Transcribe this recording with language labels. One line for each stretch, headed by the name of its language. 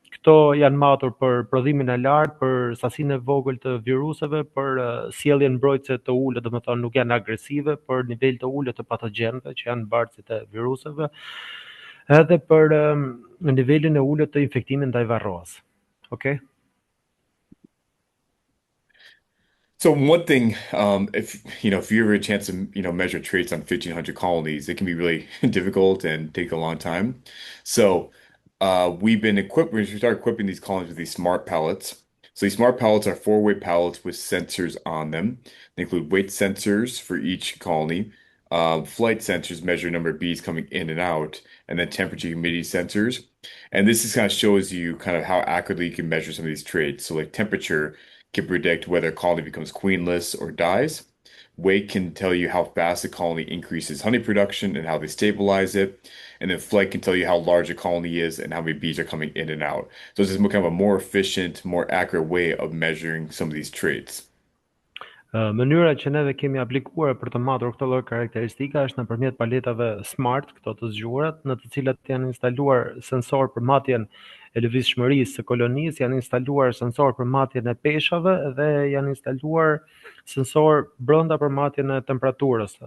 Albanian: Këto janë matur për prodhimin e lartë, për sasinë e vogël të viruseve, për sjelljen mbrojtëse të ulët, domethënë nuk janë agresive, për nivel të ulët të patogjenëve që janë bartësit e viruseve, edhe për nivelin e ulët të infektimit ndaj varroas.
English: Okay? So one thing, if if you ever a chance to measure traits on 1,500 colonies, it can be really difficult and take a long time. So we start equipping these colonies with these smart pallets. So these smart pallets are four-way pallets with sensors on them. They include weight sensors for each colony, flight sensors measure number of bees coming in and out, and then temperature humidity sensors. And this is kind of shows you kind of how accurately you can measure some of these traits. So like temperature can predict whether a colony becomes queenless or dies. Weight can tell you how fast a colony increases honey production and how they stabilize it. And then flight can tell you how large a colony is and how many bees are coming in and out. So this is kind of a more efficient, more accurate way of measuring some of these traits.
Albanian: Mënyra që neve kemi aplikuar për të matur këtë lloj karakteristika është nëpërmjet paletave smart, këto të zgjuarat, në të cilat janë instaluar sensor për matjen e lëvizshmërisë së kolonisë, janë instaluar sensor për matjen e peshave dhe janë instaluar sensor brenda për matjen e temperaturës.